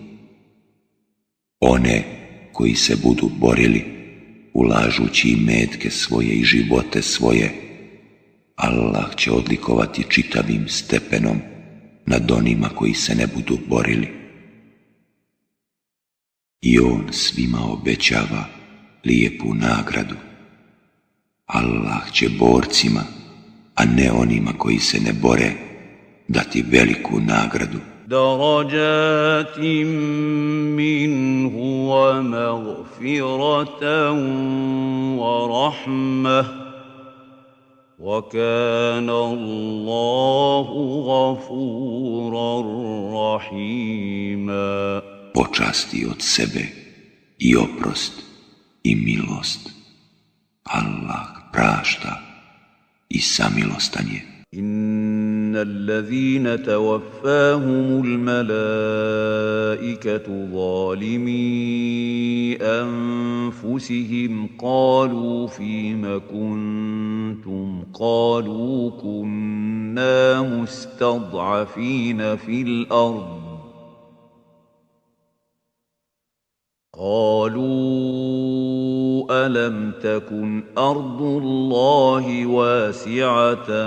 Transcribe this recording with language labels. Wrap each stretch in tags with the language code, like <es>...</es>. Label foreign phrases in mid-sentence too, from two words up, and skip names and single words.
<bs>One koji se budu borili, ulažući i metke svoje i živote svoje, Allah će odlikovati čitavim stepenom nad onima koji se ne budu borili. I on svima obećava lijepu nagradu. Allah će borcima, a ne onima koji se ne bore, dati veliku nagradu.</bs> <ar>درجات منه ومغفرة ورحمة وكان الله غفورا رحيما.</ar> <bs>Počasti od sebe i oprost i milost. Allah prašta i samilostan je.</bs> <ar>إن الذين توفاهم الملائكة ظالمي أنفسهم قالوا فيم كنتم قالوا كنا مستضعفين في الأرض قالوا ألم تكن أرض الله واسعة</ar>